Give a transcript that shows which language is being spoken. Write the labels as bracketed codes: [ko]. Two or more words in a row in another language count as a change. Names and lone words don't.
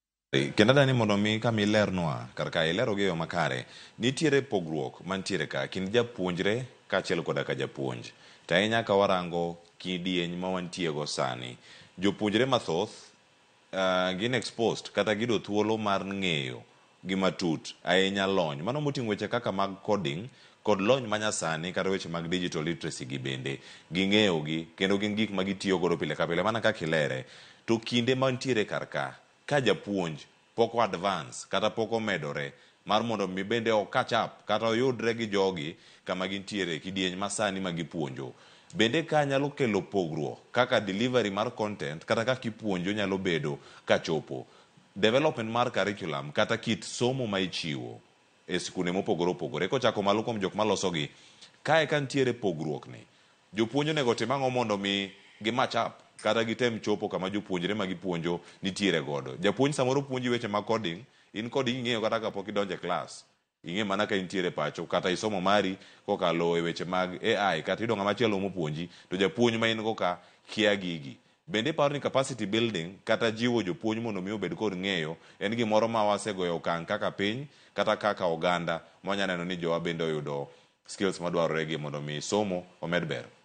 [luo] Kenda dani mondo mi kama ilernwa karka ilero gi yo makare nitiere pogruok mantiere ka kind japuonjre kaachiel koda ka japuonj to ahinya ka warango kidieny ma wantie go sani jopuonjre mathoth gin exposed kata gido thuolo mar ng'eyo gi matut ahinya lony mano moting'o weche kaka mag coding kod lony manyasani kata weche mag [en] digital literacy [luo] gi bende ging'eyo gi kendo gin gik ma gitiyo godo pile ka pile mana kaka ilere to kinde mantiere karka ka japuonj poko advance kata poko medore mar mondo mi bende o [en] catch up [luo] kata oyudre gi jogi kama gintiere kidieny masani ma gipuonjo bende ka nyalo kelo pogruok kaka delivery mar content kata kaka ipuonjo nyalo bedo kachopo development mar curriculum kata kit somo ma ichiwo e sikunde mopogore opogore kochako malo kuom jok maloso gi kae ka nitiere pogruok ni jopuonj onego tim ang'o mondo mi gi [en] match up [luo] kata gitem chopo kama jopuonjre ma gipuonjo nitiere godo japuonj samoro puonji weche mag coding in coding ing'eyo kata kapok idonje klas ing'e mana ka intiere pacho kata isomo mari kokalo e weche mag AI kata idonga machielo mopuonji to japuonj ma in go ka kia gigi bende paro ni [en] capacity building [luo] kata jiwo jopuonj mondo mi obed kod ng'eyo en gimoro ma wasegoyo okang' kaka piny kata kaka oganda mwanya neno ni jowa bende oyudo skills madwarore gi mondo mi somo omed ber.